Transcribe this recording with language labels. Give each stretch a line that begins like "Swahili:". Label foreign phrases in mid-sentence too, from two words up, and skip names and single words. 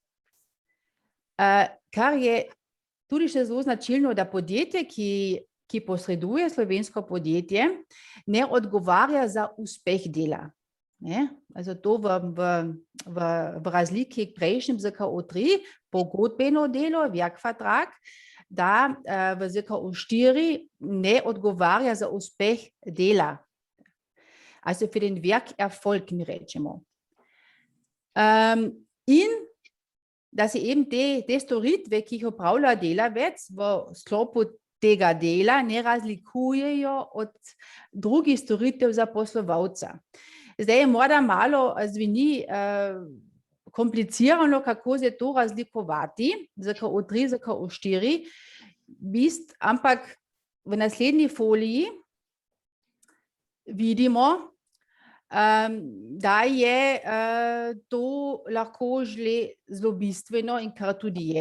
Slovenian: Kar je tudi še zelo značilno, da podjetje, ki posreduje slovensko podjetje, ne odgovarja za uspeh dela. Zato v razliki k prejšnjem ZKO3 pogodbeno delo, Werkvertrag, da v ZKO4 ne odgovarja za uspeh dela.
German: Also für den Werkerfolg,
Slovenian: mi rečemo. In da se eben te storitve, ki jih opravlja delavec v sklopu tega dela, ne razlikujejo od drugih storitev zaposlovalca. Zdaj je morda malo zveni komplicirano, kako se to razlikovati, ZKO3, ZKO4, ampak v naslednji foliji vidimo, da je to lahko zelo bistveno in kar tudi je.